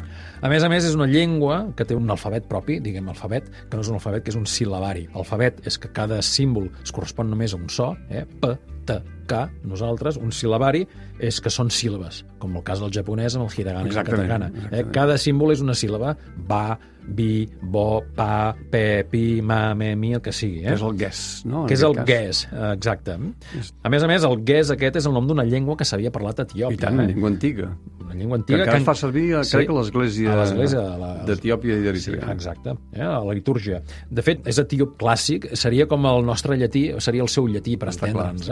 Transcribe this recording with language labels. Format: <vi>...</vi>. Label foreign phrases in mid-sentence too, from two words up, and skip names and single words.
<ca>A més, és una llengua que té un alfabet propi, diguem alfabet, que no és un alfabet, que és un sil·labari. Alfabet és que cada símbol es correspon només a un so, p, t, k, nosaltres, un sil·labari és que són síl·labes, com el cas del japonès amb el hiragana i el katakana. Cada símbol és una síl·laba, ba, bi, bo, pa, pe, pi, ma, me, mi, el que sigui. Que és el guess, no? Que és el guess, exacte. A més, el guess aquest és el nom d'una llengua que s'havia parlat a Etiòpia. I tant, una llengua antiga. Una llengua antiga. Que encara fa servir, crec que l'església d'Etiòpia i d'Eritrea. Sí, exacte, a la litúrgia. De fet, és etíop clàssic, seria com el nostre llatí, seria el seu llatí, per entendre'ns.</ca>